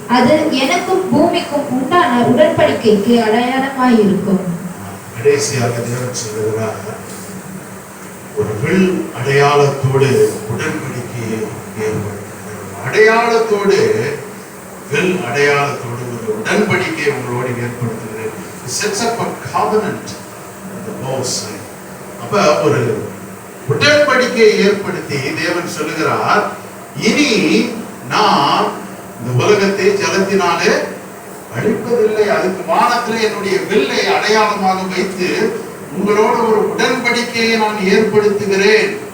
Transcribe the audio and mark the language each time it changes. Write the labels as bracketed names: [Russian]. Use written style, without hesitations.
[Tamil] அது எனக்கும் பூமிக்கும் உண்டான உடன்படிக்கைக்கு அடையாளமாயிருக்கும். கடைசியாக தேவன் சொல்லுகிறார், ஒரு வில் அடையாளத்தோடு உடன்படிக்கையை ஏற்படுத்துகிறார். அடையாளத்தோடு, வில் அடையாளத்தோடு ஒரு உடன்படிக்கையை உங்களோடு ஏற்படுத்துகிறேன். [English] sets up a covenant with the both sides. [Tamil] அப்ப ஒரு உடன்படிக்கையை ஏற்படுத்தி தேவன் சொல்லுகிறார், இனி நான் இந்த உலகத்தை ஜலத்தினாலே அழிப்பதில்லை, அதுக்கு வானத்திலே என்னுடைய வில்லை அடையாளமாக வைத்து உங்களோட ஒரு உடன்படிக்கையை நான் ஏற்படுத்துகிறேன்.